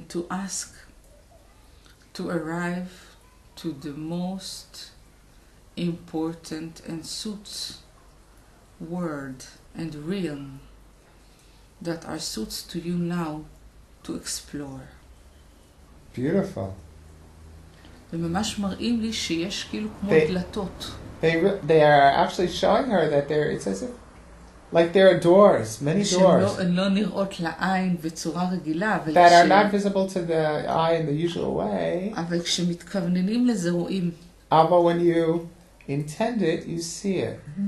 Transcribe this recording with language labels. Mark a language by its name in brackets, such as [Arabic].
[English] ask to arrive to the most important and suits word and realm that are suits to you now to explore. Beautiful. [Hebrew] וממש מראים לי שיש כאילו כמו דלתות. [English] They are actually showing her that it's as if like there are doors, many doors. [Hebrew] שהן לא נראות לעין בצורה רגילה. [English] That are not visible to the eye in the usual way. [Hebrew] אבל כשמתכווננים לזה רואים. [English] But when you intend it, you see it.